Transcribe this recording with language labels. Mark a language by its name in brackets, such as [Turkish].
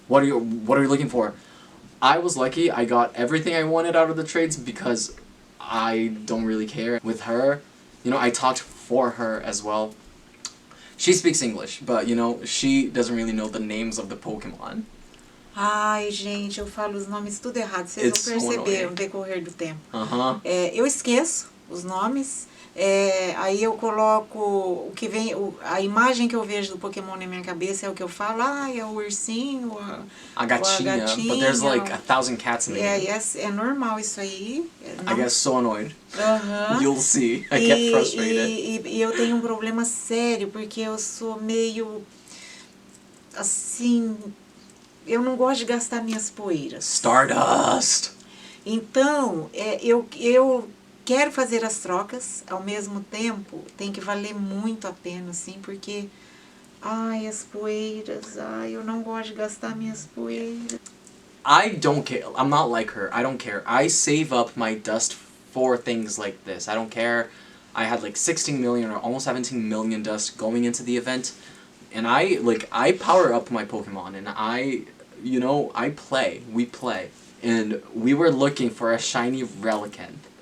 [English] What are you looking for? I was lucky. I got everything I wanted out of the trades because I don't really care. With her, you know, I talked for her as well. She speaks English, but, you know, she doesn't really know the names of the Pokemon. [Portuguese] Ai, gente, eu falo os nomes tudo errado. Vocês [English] It's [Portuguese] vão perceber [English] so [Portuguese] no decorrer do tempo. Uh-huh. Eu esqueço os nomes. Aí eu coloco o que vem, a imagem que eu vejo do Pokémon na minha cabeça é o que eu falo. Ah, é o ursinho, A gatinha, [English] but there's like 1,000 cats in the game. [Portuguese] É normal isso aí. [English] I get so annoyed. Uh-huh. You'll see. I get frustrated. [Portuguese] E eu tenho um problema sério, porque eu sou meio assim, eu não gosto de gastar minhas poeiras. [English] Stardust! [Portuguese] Então, eu quero fazer as trocas, ao mesmo tempo tem que valer muito a pena, assim, porque, ai, as poeiras, ai, eu não gosto de gastar minhas poeiras. [English] I don't care. I'm not like her. I don't care. I save up my dust for things like this. I don't care. I had like 16 million or almost 17 million dust going into the event, and I power up my Pokemon, and we play, and we were looking for a shiny Relicanth.